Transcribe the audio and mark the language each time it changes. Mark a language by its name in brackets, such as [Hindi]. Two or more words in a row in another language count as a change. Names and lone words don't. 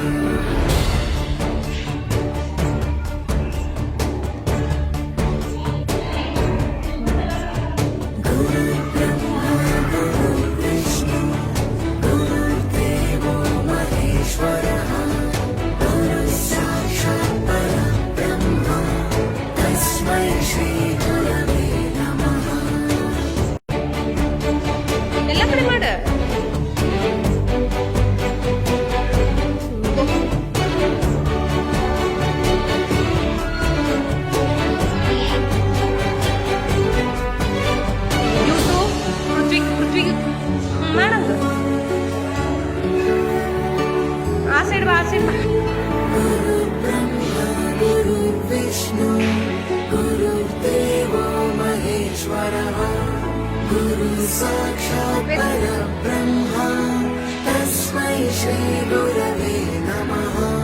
[Sanskrit] गुरुर्ब्रह्मा गुरुर्विष्णु गुरुर्देवो महेश्वरः गुरुः साक्षात् परब्रह्म तस्मै श्री गुरवे नमः. [Kannada] ಎಲ್ಲ ಕಡೆ ಮಾಡ. ಯೂಸು ಪೃಥ್ವಿ ಮಾಡಂಗ ಆ ಸೈಡ್ ಬಾ, ಆ ಸೈಡ್ ಬಾ. [Sanskrit] गुरुर्ब्रह्मा गुरुर्विष्णु गुरुर्देवो महेश्वरः गुरुः साक्षात् परब्रह्म तस्मै श्री गुरवे नमः.